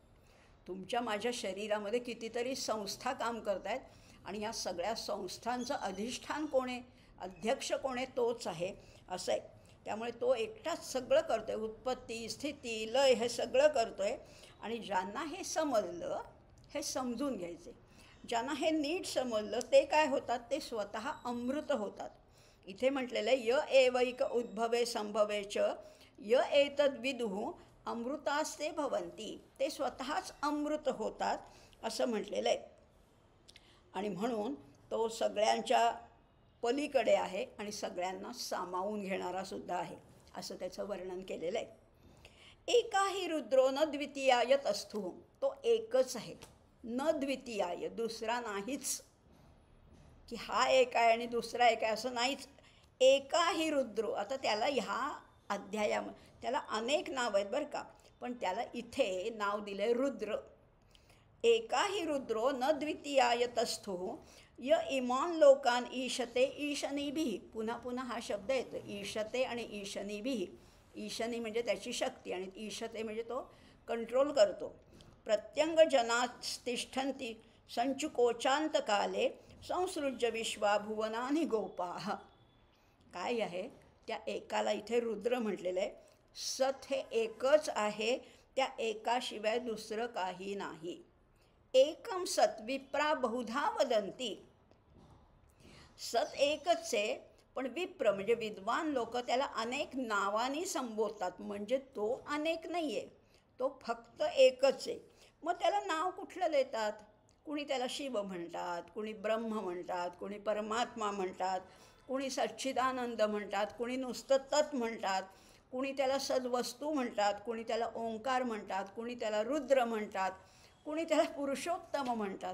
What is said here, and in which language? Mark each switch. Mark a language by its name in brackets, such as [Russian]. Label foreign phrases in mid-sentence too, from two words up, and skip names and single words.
[Marathi] तुमच्या माझ्या शरीरामध्ये कितीतरी संस्था काम करत आहेत आणि या सगळ्या संस्थांचं अधिष्ठान कोण आहे, अध्यक्ष कोण आहे, तोच आहे असं आहे. त्यामुळे तो एकटाच सगळं करतो आहे, उत्पत्ती, स्थिती, लय हे सगळं करतो आहे. आणि ज्यांना हे समजलं, हे समजून घ्यायचे, ज्यांना हे नीट समजलं ते काय होतात, ते स्वतः अमृत होतात. इथे म्हटलेलं आहे [Sanskrit] य एवैक उद्भवे संभवे च य एतद् विदुः अमृतास्ते भवन्ति, [Marathi] ते स्वतःच अमृत होतात असं म्हटलेलं आहे. आणि म्हणून तो सगळ्यांच्या पलीकडे आहे आणि सगळ्यांना सामावून घेणारा सुद्धा आहे असं त्याचं वर्णन केलेलं आहे. [Sanskrit] एकाही रुद्रो न द्वितीयाय तस्थुः, [Marathi] तो एकच आहे, [Sanskrit] न द्वितीयाय, [Marathi] दुसरा नाहीच, की हा एक आहे आणि दुसरा एक आहे असं नाहीच. [Sanskrit] एकाही रुद्रो, [Marathi] आता त्याला ह्या अध्यायामध्ये त्याला अनेक नाव आहेत बरं का, पण त्याला इथे नाव दिलं आहे रुद्र. [Sanskrit] एकाही रुद्रो न द्वितीयाय तस्थुः य इमान लोकान ईशते ईशनीभिः, [Marathi] पुन्हा पुन्हा हा शब्द येतो, ईशते आणि ईशनीभिः. ईशनी म्हणजे त्याची शक्ती आणि ईशते म्हणजे तो कंट्रोल करतो. [Sanskrit] प्रत्यंग जनास्तिष्ठन्ति संचुकोचांतकाले संसृज्य विश्वा भुवनानि गोपाः. [Marathi] काय आहे, त्या एकाला इथे रुद्र म्हटलेलं आहे. सत हे एकच आहे, त्या एकाशिवाय दुसरं काही नाही. [Sanskrit] एकम सत विप्रा बहुधा वदंती. [Marathi] सत एकच आहे, पण विप्र म्हणजे विद्वान लोक त्याला अनेक नावांनी संबोधतात, म्हणजे तो अनेक नाही आहे, तो फक्त एकच आहे. मग त्याला नाव कुठलं देतात, कुणी त्याला शिव म्हणतात, कुणी ब्रह्म म्हणतात, कुणी परमात्मा म्हणतात, कुणी सच्चिदानंद म्हणतात, कुणी नुसतं तत् म्हणतात, कुणी त्याला सद्वस्तू म्हणतात, कुणी त्याला ओंकार म्हणतात, कुणी त्याला रुद्र म्हणतात, कुणी त्याला पुरुषोत्तम म्हणतात.